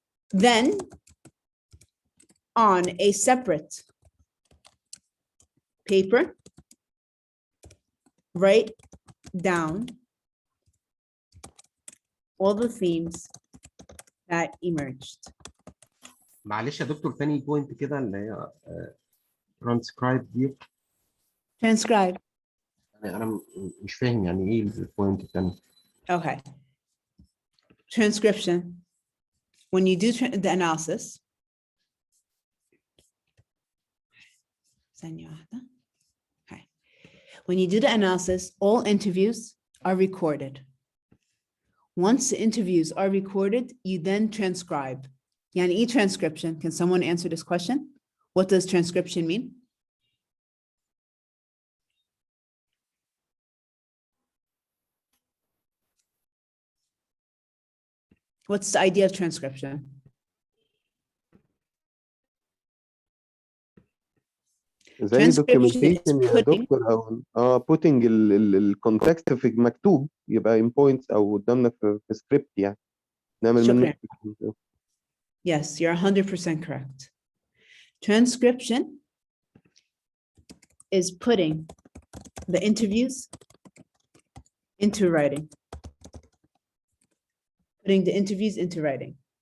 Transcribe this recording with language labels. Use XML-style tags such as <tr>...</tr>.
<en>Then, on a separate paper, write down all the themes that emerged.</en> <ar>معلش يا دكتور تاني بوينت كده اللي هي transcribe دي.</ar> <en>Transcribe.</en> <ar>أنا مش فاهم يعني إيه البوينت التاني.</ar> <en>Okay. Transcription. When you do the analysis, okay. When you do the analysis, all interviews are recorded. Once the interviews are recorded, you then transcribe. Yani e-transcription. Can someone answer this question? What does transcription mean? What's the idea of transcription?</en> <ar>زي documentation يا دكتور او putting الكونتكست في مكتوب يبقى</ar> <en>in points</en> <ar>او قدامنا في سكريبت يعني نعمل منه.</ar> <en>Yes, you're 100% correct. Transcription is putting the interviews into writing. Putting the interviews into writing.</en>